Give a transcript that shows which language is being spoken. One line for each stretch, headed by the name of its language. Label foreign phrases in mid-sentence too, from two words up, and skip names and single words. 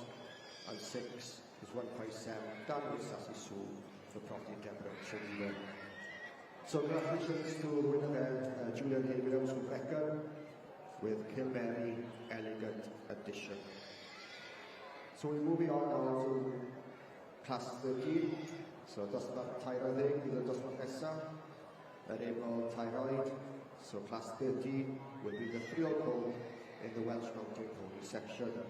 English: And sixth is 157, Daniel Sassy Sue for property Deborah Chiquita. So congratulations to the winner there, Julian Henry Williams from Wrekin with Kilmary Elegant Edition. So we're moving on now to class 13.
Welsh: So dosbarth tair-ar-ddeg bydd y dosbarth nesaf, yr Emerald Thyroid.
English: So class 13 will be the 3-year-old colt in the Welsh Mountain Pony section.